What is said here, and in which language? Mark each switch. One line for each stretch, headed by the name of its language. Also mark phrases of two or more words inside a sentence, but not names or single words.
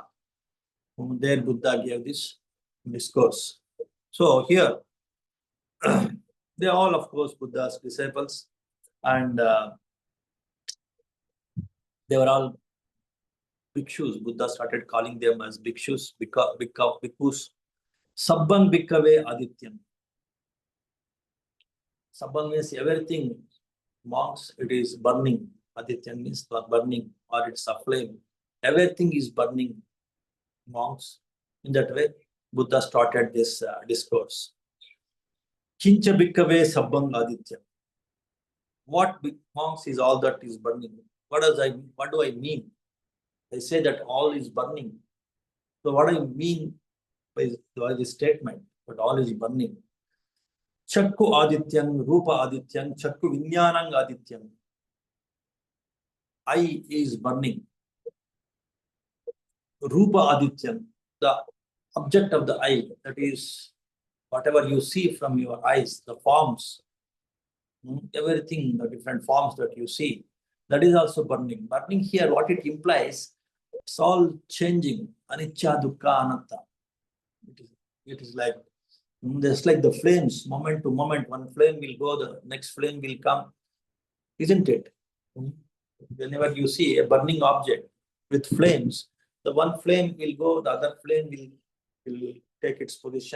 English: There Buddha gave this discourse. So here they are all, of course, Buddha's disciples, and they were all bhikshus. Buddha started calling them as bhikshus, bhikkhus.
Pali: Sabbang bhikkhave adityam.
English: Sabang means everything. Monks, it is burning. Aditya means burning, or it's a flame. Everything is burning. Monks. In that way, Buddha started this discourse.
Pali: Kincha bhikkave sabbang aditya.
English: What monks is all that is burning? What do I mean? I say that all is burning. So what I mean by this statement, but all is burning.
Pali: Chakku adityam, rupa adityam, chakku vinyanang adityam.
English: Eye is burning.
Pali: Rupa adityam,
English: the object of the eye, that is whatever you see from your eyes, the forms, everything, the different forms that you see, that is also burning. Burning here, what it implies, it's all changing.
Pali: Anicca, dukkha, anatta.
English: It is like, just like the flames, moment to moment, one flame will go, the next flame will come, isn't it? Whenever you see a burning object with flames, the one flame will go, the other flame will take its position.